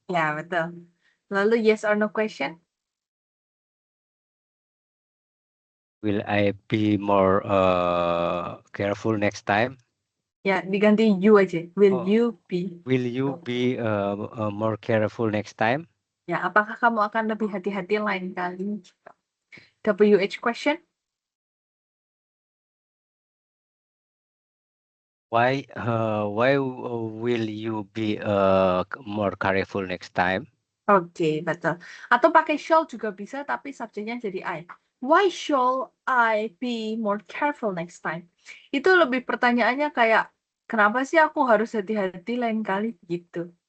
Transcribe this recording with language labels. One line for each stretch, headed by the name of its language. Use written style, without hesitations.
Indonesian: Ya, betul. Lalu
English: yes or no question? Will I be more careful next time?
Indonesian: Ya, diganti you aja.
English: Will you be? Will you be more careful next time?
Indonesian: Ya, apakah kamu akan lebih hati-hati lain kali?
English: WH question? Why will you be more careful next time?
Indonesian: Oke, betul. Atau pakai shall juga bisa, tapi subjeknya jadi I.
English: Why shall I be more careful next time?
Indonesian: Itu lebih pertanyaannya kayak, kenapa sih aku harus hati-hati lain kali gitu.